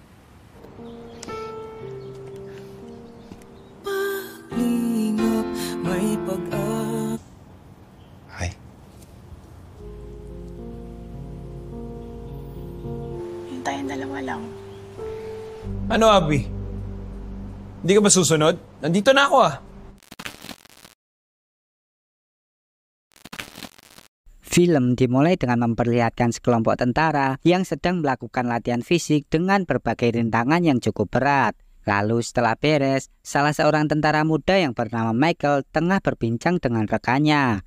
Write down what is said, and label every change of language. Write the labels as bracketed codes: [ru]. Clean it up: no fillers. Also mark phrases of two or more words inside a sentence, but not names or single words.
[tl] Lingap, may Ay, Yung tayong dalawa lang. ano Abby? Hindi ka ba susunod? Nandito na ako ah. [id] Film dimulai dengan memperlihatkan sekelompok tentara yang sedang melakukan latihan fisik dengan berbagai rintangan yang cukup berat. Lalu setelah beres, salah seorang tentara muda yang bernama Michael tengah berbincang dengan rekannya.